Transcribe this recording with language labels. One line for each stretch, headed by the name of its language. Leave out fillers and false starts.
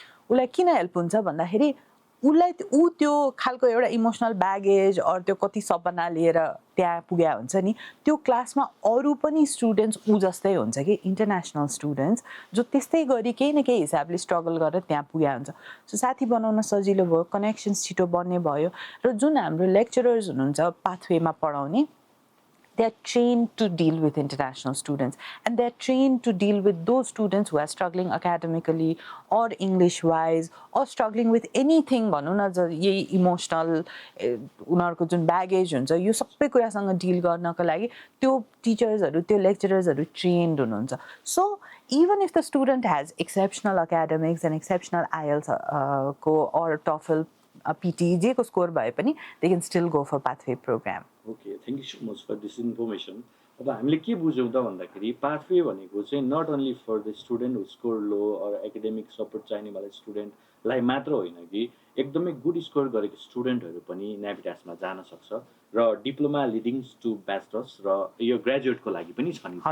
Nepali: उसलाई किन हेल्प हुन्छ भन्दाखेरि उसलाई ऊ त्यो खालको एउटा इमोसनल ब्यागेज अरू त्यो कति सपना लिएर त्यहाँ पुगेका हुन्छ नि त्यो क्लासमा अरू पनि स्टुडेन्ट्स ऊ जस्तै हुन्छ कि इन्टरनेसनल स्टुडेन्ट्स जो त्यस्तै गरी केही न केही हिसाबले स्ट्रगल गरेर त्यहाँ पुगेका हुन्छ सो साथी बनाउन सजिलो भयो कनेक्सन्स छिटो बन्ने भयो र जुन हाम्रो लेक्चरर्स हुनुहुन्छ पाथवेमा पढाउने
English: they're trained to deal with international students, and they're trained to deal with those students who are struggling academically or English wise or struggling with anything
Nepali: भनौँ न यही इमोसनल उनीहरूको जुन ब्यागेज हुन्छ यो सबै कुरासँग डिल गर्नको लागि त्यो टिचर्सहरू त्यो लेक्चरर्सहरू ट्रेन्ड हुनुहुन्छ.
English: so even if the student has exceptional academics and exceptional IELTS को or TOEFL PT
Nepali: जे को स्कोर भए पनि
English: they can still go for pathway program. Okay, thank you so much for this information.
Nepali: अब हामीले के बुझ्यौँ त भन्दाखेरि पाथवे भनेको चाहिँ
English: not only for the student who score low or academic support
Nepali: चाहिने वाला स्टुडेन्टलाई मात्र होइन कि एकदमै गुड स्कोर गरेको स्टुडेन्टहरू पनि नेभिटासमा जान सक्छ र डिप्लोमा लिडिङ्स टु ब्याचलर्स र यो ग्रेजुएटको लागि पनि छ नि.